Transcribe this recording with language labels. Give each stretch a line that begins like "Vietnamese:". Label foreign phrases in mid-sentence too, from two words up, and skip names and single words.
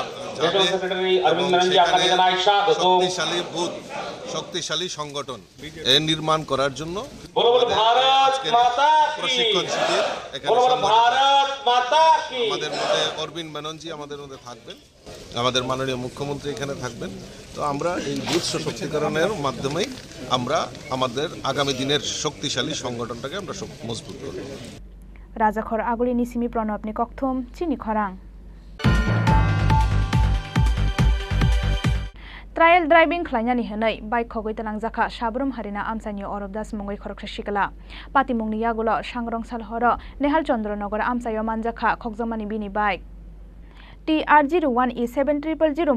Bangla: শক্তিশালী বুথ শক্তিশালী সংগঠন নির্মাণ করার জন্য প্রশিক্ষণ শিবির এখানে আমাদের মধ্যে অরবিন্দ মেননজি আমাদের মধ্যে থাকবেন, আমাদের মাননীয় মুখ্যমন্ত্রী এখানে থাকবেন। তো আমরা এই বুথ সশক্তিকরণের মাধ্যমেই আমরা আমাদের আগামী দিনের শক্তিশালী সংগঠনটাকে আমরা মজবুত করব।
Kok Borok: राजाखर आगुलिनी सिमी प्रणबनि ककथुम चिनी खरां
English: trial driving
Kok Borok: खलायनानि हनै बाइक खगै तलांजाखा साब्रुम हारिना आमसानि अरबदास मुंगै खरकसा शिकला पातिमुंनि यागुलो सांग्रंसाल हर नेहाल चन्द्रनगर आमसायो मानजाखा खगजमानि बिनि बाइक TR01E7000